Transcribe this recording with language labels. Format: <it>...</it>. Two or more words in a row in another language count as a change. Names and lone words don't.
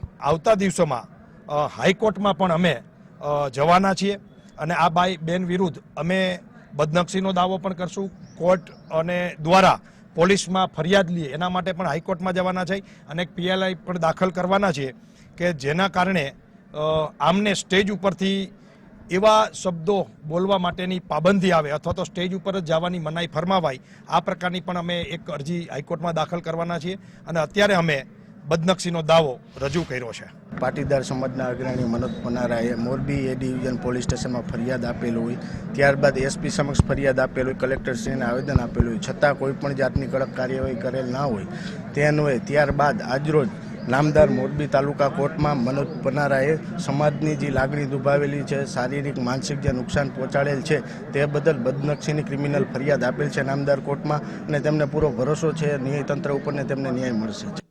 <gu>આવતા દિવસોમાં હાઈકોર્ટમાં પણ અમે જવાના છીએ અને આ બેન વિરુદ્ધ અમે બદનક્ષીનો દાવો પણ કરશું। કોર્ટ અને દ્વારા પોલીસમાં ફરિયાદ લીએ એના માટે પણ હાઈકોર્ટમાં જવાના છે અને એક પીએલઆઈ પણ દાખલ કરવાના છે કે જેના કારણે આમને સ્ટેજ ઉપરથી એવા શબ્દો બોલવા માટેની પાબંદી આવે અથવા તો સ્ટેજ પર જવાની મનાઈ ફરમાવાય આ પ્રકારની પણ અમે એક અરજી હાઈકોર્ટ મેં દાખલ કરવાના છીએ અને અત્યારે અમે બદનક્ષીનો દાવો રજૂ કર્યો છે। પાટીદાર સમાજના અગ્રણી મનોજ પનારાએ મોરબી એ ડિવિઝન પોલીસ સ્ટેશન મેં ફરિયાદ આપેલું હોય ત્યારબાદ એસપી સમક્ષ ફરિયાદ આપેલું કલેક્ટરશ્રીને આવેદન આપેલું હોય છતાં કોઈપણ જાતની કડક કાર્યવાહી કરેલ ના હોય તે અન્વયે ત્યારબાદ આજરોજ નામદાર મોરબી તાલુકા કોર્ટ મેં મનોજ પનારાએ સમાજની જી લાગણી દુભાવેલી હૈ શારીરિક માનસિક જે નુકસાન પહોંચાડેલ હૈ તે બદલ બદનક્ષીની ક્રિમિનલ ફરિયાદ આપેલ હૈ નામદાર કોર્ટ મેં અને તેમને પૂરો ભરોસો હૈ ન્યાયતંત્ર ઉપર ને તેમને ન્યાય મળશે।</gu>